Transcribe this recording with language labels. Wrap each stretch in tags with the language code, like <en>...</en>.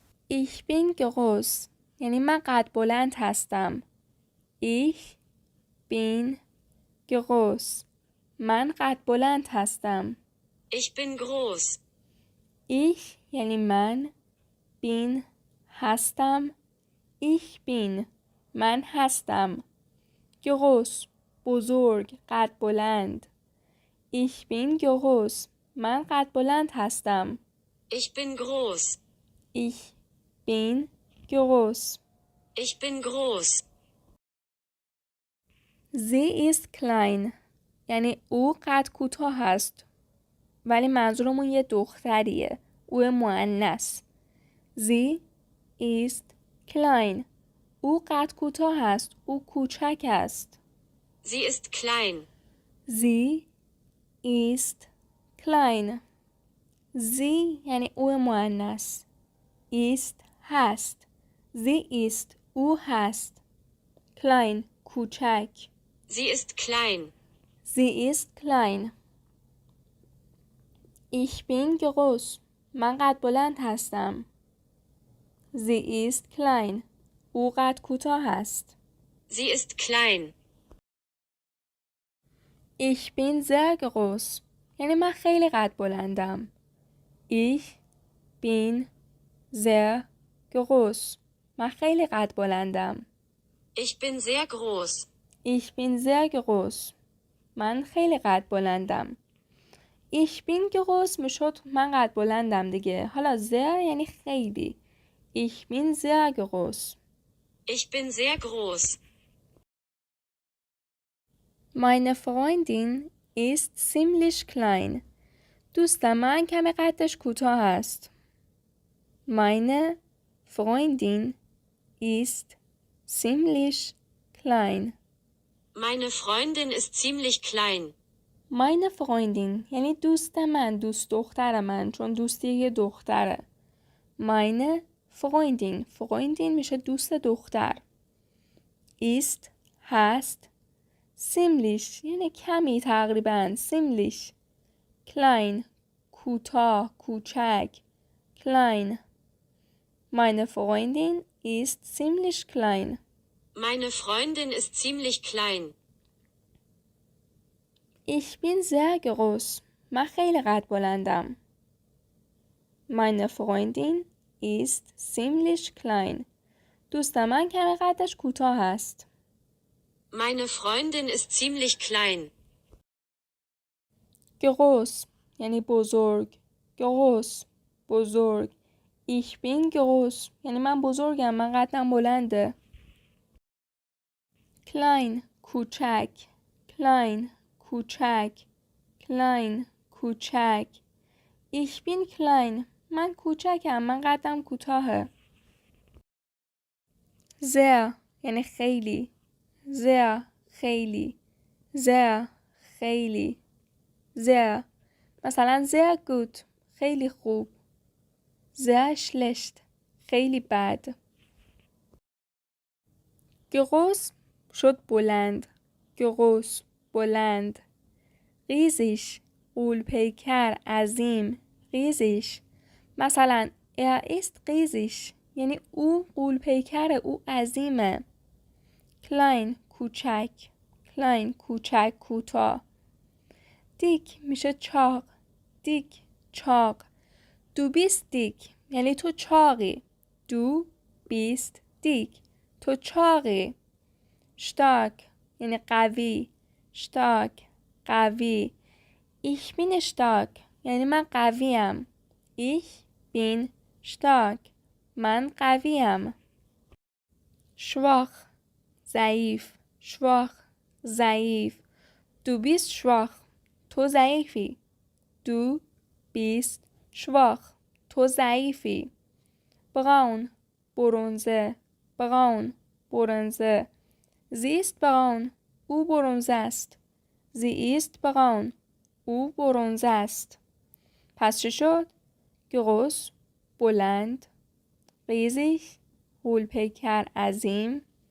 <de>Ich bin groß</de> <fa>یعنی من قد بلند هستم.</fa> <de>Ich bin groß</de> <fa>من قد بلند هستم.</fa> <de>Ich bin groß.</de> <fa>Ich یعنی من bin هستم.</fa> <de>Ich bin</de> <fa>من هستم. groß بزرگ قد بلند.</fa> <de>Ich bin groß</de> <fa>من قد بلند هستم.</fa> <de>Ich bin groß. Ich bin groß. Ich bin groß. Sie ist klein</de> <fa>یعنی او قد کوتاه است ولی منظورمون یه دختریه. او مؤنث.</fa> <de>Sie ist klein</de> <fa>او قد کوتاه است. او کوچک است.</fa> <de>Sie ist klein. Sie ist klein.</de> <fa>Sie یعنی او مؤنث. ist هست.</fa> <de>Sie ist</de> <fa>او هست. klein کوچک.</fa> <de>Sie ist klein. Sie ist klein. Ich bin groß</de> <fa>من قد بلند هستم.</fa> <de>Sie ist klein</de> <fa>او قد کوتاه است.</fa> <de>Sie ist klein. Ich bin sehr groß</de> <fa>یعنی من خیلی قد بلندم.</fa> <de>Ich bin sehr groß</de> <fa>من خیلی قد بلندم.</fa> <de>Ich bin sehr groß. Ich bin sehr groß</de> <fa>من خیلی قد بلندم.</fa> <de>Ich bin groß</de> <fa>میشد من قد بلندم دیگه. حالا sehr یعنی خیلی.</fa> <de>Ich bin sehr groß. Ich bin sehr groß. Meine Freundin ist ziemlich klein.</de> <fa>دوست من کمی قدش کوتاه است.</fa> <de>Meine Freundin ist ziemlich klein. Meine Freundin ist ziemlich klein. Meine Freundin</de> <fa>یعنی دوست من، دوست دختر من، چون دوستی یه دختره.</fa> <de>Meine Freundin Freundin</de> <fa>میشه دوست دختر. Ist هست. ziemlich یعنی کمی تقریبا.</fa> <de>ziemlich klein</de> <fa>کوتاه کوچک.</fa> <de>klein Meine Freundin ist ziemlich klein. Meine Freundin ist ziemlich klein. Ich bin sehr groß.</de> <fa>من خیلی قد بلندم.</fa> <de>Meine Freundin ist ziemlich klein.</de> <fa>دوست من کمی قدش کوتاه است.</fa> <de>Meine Freundin ist ziemlich klein.</de> <fa>groß یعنی بزرگ. groß بزرگ.</fa> <de>Ich bin groß</de> <fa>یعنی من بزرگم، من قدم بلنده. klein کوچک. klein کوچک. klein کوچک.</fa> <de>Ich bin klein</de> <fa>من کوچکم، من قدم کوتاهه. sehr یعنی خیلی. sehr خیلی. sehr خیلی. sehr مثلا</fa> <de>sehr gut</de> <fa>خیلی خوب.</fa> <de>sehr schlecht</de> <fa>خیلی بد. groß شد بلند. groß بلند. riesig غول‌پیکر عظیم. riesig مثلا</fa> <de>ist riesig</de> <fa>یعنی او غول‌پیکره، او عظیمه. klein کوچک. klein کوچک کوتاه. دیک میشه چاق. دیک چاق.</fa> <de>du bist dick</de> <fa>یعنی تو چاقی.</fa> <de>du bist dick تو چاقی.</de> <fa>stark یعنی قوی. stark قوی.</fa> <de>ich bin stark</de> <fa>یعنی من قویم.</fa> <de>ich bin stark من قویم. schwach ضعیف schwach ضعیف du bist schwach</de> <fa>تو ضعیفی</fa> <de>du bist schwach تو ضعیفی</de> <fa>braun برنزه braun برنزه</fa> <de>sie ist braun</de> <fa>او برنزه است sie ist braun او برنزه است پس چه شد؟ groß بلند riesig غول‌پیکر عظیم</fa>